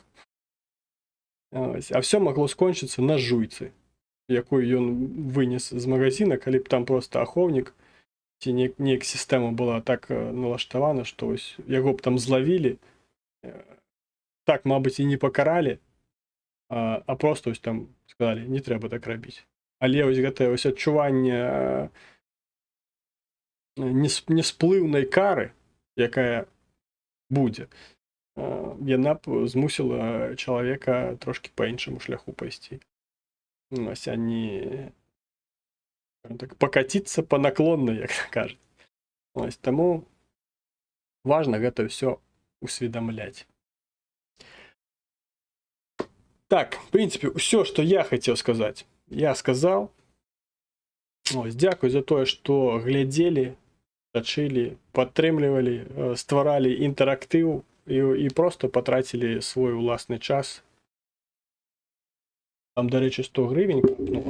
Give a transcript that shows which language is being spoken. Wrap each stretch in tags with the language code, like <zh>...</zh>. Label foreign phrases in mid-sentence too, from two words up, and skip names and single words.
<be>А ўсё магло скончыцца на жуйцы, якую ён вынес з магазина, калі б там просто ахоўнік ці неяк сістэма была так налаштавана, што ось яго б там злавілі, так, мабыць, і не пакаралі, а просто ось там сказалі, не трэба так рабіць. Але ось гэтае ось адчуванне несплыўнай кары, якая будзе, яна б змусіла чалавека трошкі па іншаму шляху пайсці. Ось, а не так,</be> <ru>покатиться по наклонной,</ru> <be>як кажуть. Ось, тому важно гэта ўсё усведомлять. Так, в принципе, ўсё, што я хацеў сказаць, я сказаў. Ось, дзякуй за тое, што глядзелі, сачылі, падтрымлівалі, стваралі інтэрактыў і просто патрацілі свой уласны час. Там, дарэчы, 100 гривень капнула.</be>